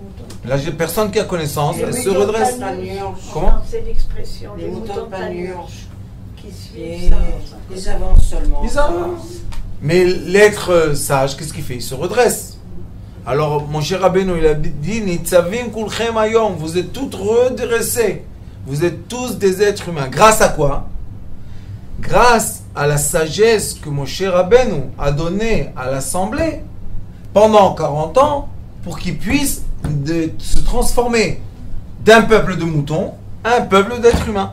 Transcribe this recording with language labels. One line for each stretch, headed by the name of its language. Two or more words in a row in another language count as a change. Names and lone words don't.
French: La personne qui a connaissance, elle se redresse. Comment? C'est l'expression Les moutons de panurge qui et suivent ça. ils avancent seulement. Ils avancent. Mais l'être sage, qu'est-ce qu'il fait? Il se redresse. Alors, mon cher Rabbeinu, il a dit
Hebrew: נצבים כלכם היום.
French: Vous êtes tous redressés. Vous êtes tous des êtres humains. Grâce à quoi? Grâce à la sagesse que mon cher Rabbeinu a donnée à l'Assemblée pendant 40 ans pour qu'ils puissent se transformer d'un peuple de moutons à un peuple d'êtres humains.